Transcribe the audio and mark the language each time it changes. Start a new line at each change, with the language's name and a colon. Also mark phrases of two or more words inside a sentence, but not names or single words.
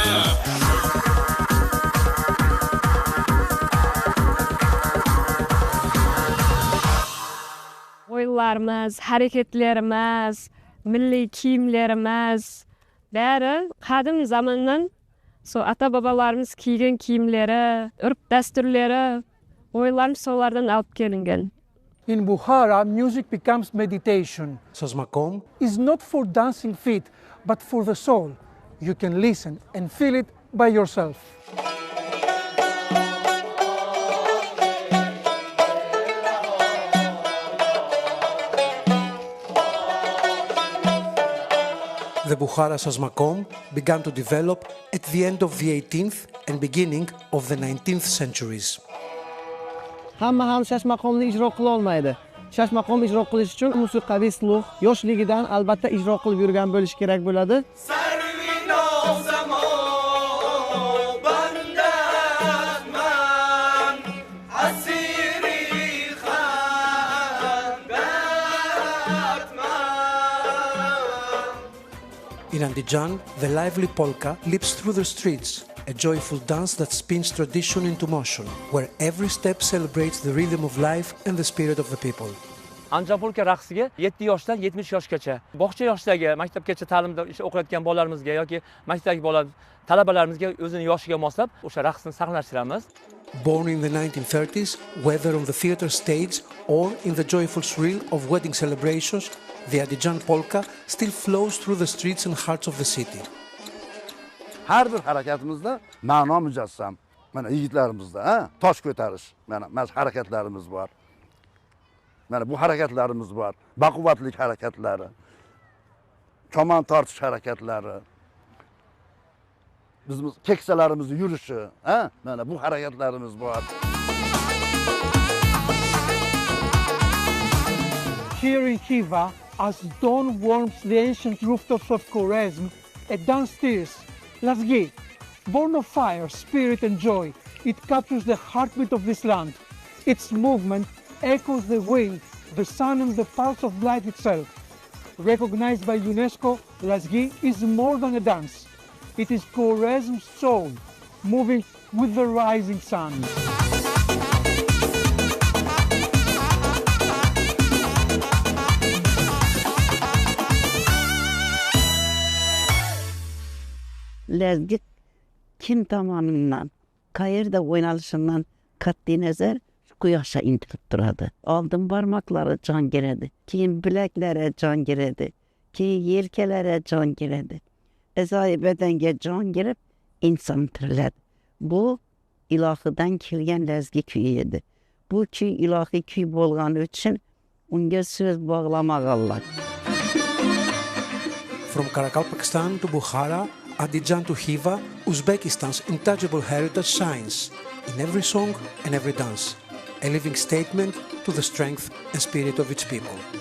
Kara-Kalpak: Oylarımız, hareketlerimiz, milli kiyimlerimiz, bari qadim zamandan ata-babalarımız kiygan kiyimleri, urf dasturlari, oylarimiz solardan olib kelingan.
English: In Bukhara, music becomes meditation. Sazmakom It's not for dancing feet, but for the soul. You can listen and feel it by yourself. The Bukhara Sazmakom began to develop at the end of the 18th and beginning of the 19th centuries.
Uzbek: Hamma ham shashmaqomni ijro qila olmaydi. Shashmaqom ijro qilish uchun musiqiy sluh yoshligidan albatta ijro qilib yurgan bo'lish kerak bo'ladi.
English: In Andijan, the lively polka leaps through the streets, a joyful dance that spins tradition into motion, where every step celebrates the rhythm of life and the spirit of the people.
Uzbek: Andijon polka raqsiga 7 yoshdan 70 yoshgacha, bog'cha yoshidagi, maktabgacha ta'limda o'qiyotgan bolalarimizga yoki maktabdagi talabalarimizga o'zining yoshiga moslab o'sha raqsni saqlashtiramiz.
English: Born in the 1930s, whether on the theater stage or in the joyful thrill of wedding celebrations, the Andijan polka still flows through the streets and hearts of the city.
Uzbek: Har bir harakatimizda ma'no mujassam. Mana yigitlarimizda, tosh ko'tarish, mana harakatlarimiz bor. Mana bu harakatlarimiz bor. Baquvvatlik harakatlari, kaman tortish harakatlari, bizimiz keksalarimizni yurishi, mana bu harakatlarimiz bor.
English: Here in Khiva, as dawn warms the ancient rooftops of Khwarezm, a dance stirs, Lazgi. Born of fire, spirit and joy, it captures the heartbeat of this land. Its movement echoes the wind, the sun and the pulse of life itself. Recognized by UNESCO, Lazgi is more than a dance. It is Khwarezm's soul, moving with the rising sun.
Uzbek: Lazgi kim tomonidan, qayerda o'ynalishidan qat'iy nazar quyoshga intilib turadi. Oldin barmoqlari jon kiradi, keyin bilaklari jon kiradi, keyin yelkalari jon kiradi. A'zoyi badanga jon kirib, inson tiriladi. Bu ilohidan kelgan lazgi kuyi edi. Bu kuy ilohiy kuy bo'lgani uchun unga so'z bog'lamoq Allah.
English: From Karakalpakstan to Bukhara, Andijan to Khiva, Uzbekistan's intangible heritage shines in every song and every dance, a living statement to the strength and spirit of its people.